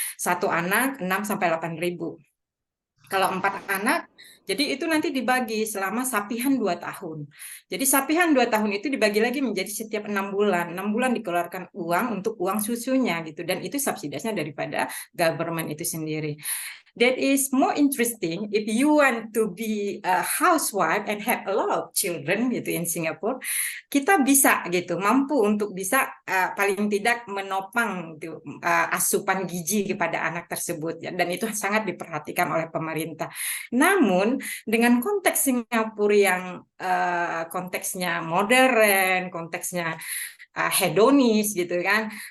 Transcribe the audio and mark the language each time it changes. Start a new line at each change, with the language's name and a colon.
Indonesian: 1 anak 6 sampai 8 ribu. Kalau 4 anak, jadi itu nanti dibagi selama sapihan 2 tahun. Jadi sapihan 2 tahun itu dibagi lagi menjadi setiap 6 bulan. 6 bulan dikeluarkan uang untuk uang susunya gitu. Dan itu subsidinya daripada government itu sendiri.
English: That is more interesting if you want to be a housewife and have a lot of children gitu in Singapore.
Indonesian: Kita bisa gitu, mampu untuk bisa paling tidak menopang gitu, asupan gizi kepada anak tersebut ya, dan itu sangat diperhatikan oleh pemerintah. Namun dengan konteks Singapura yang konteksnya modern, konteksnya hedonis gitu kan,